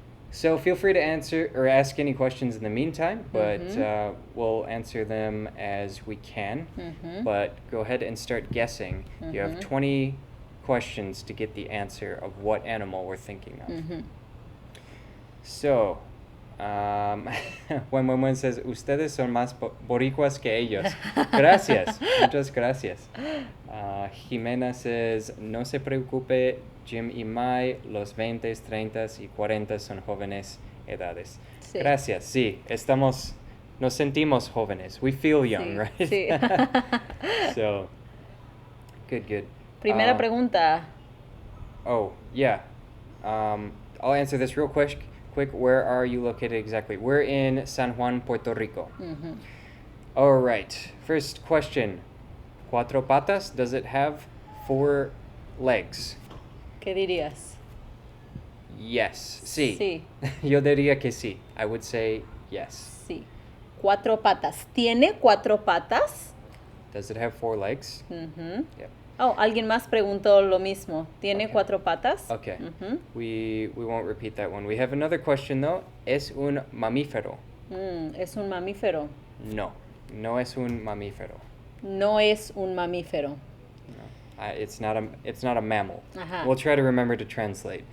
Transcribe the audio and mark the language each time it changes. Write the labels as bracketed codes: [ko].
[en] So feel free to answer or ask any questions in the meantime, but we'll answer them as we can. But go ahead and start guessing. You have 20 questions to get the answer of what animal we're thinking of. So, when says, [es] ustedes son más boricuas que ellos. Gracias. Muchas gracias. [en] Jimena says, [es] no se preocupe, Jim y Mai, los 20, 30 y 40 son jóvenes edades. Sí. Gracias. Sí, nos sentimos jóvenes. [en] We feel young, [es] Sí, [en] right? [es] sí. [en] So, good. [es] Primera pregunta. [en] Oh, yeah. I'll answer this real quick. Where are you located exactly? We're in San Juan, Puerto Rico. All right. First question. [es] Cuatro patas, [en] does it have 4 legs? [es] ¿Qué dirías? [en] Yes. [es] Sí. Sí. Yo diría que sí. [en] I would say yes. [es] Sí. 4 patas. ¿Tiene 4 patas? [en] Does it have 4 legs? Yep. [es] Oh, alguien más preguntó lo mismo. ¿Tiene [en] Okay. [es] 4 patas? [en] Okay. We won't repeat that one. We have another question though. [es] ¿Es un mamífero? ¿Es un mamífero? No es un mamífero. No es un mamífero. [en] No. It's not a mammal. [es] Ajá. [en] We'll try to remember to translate.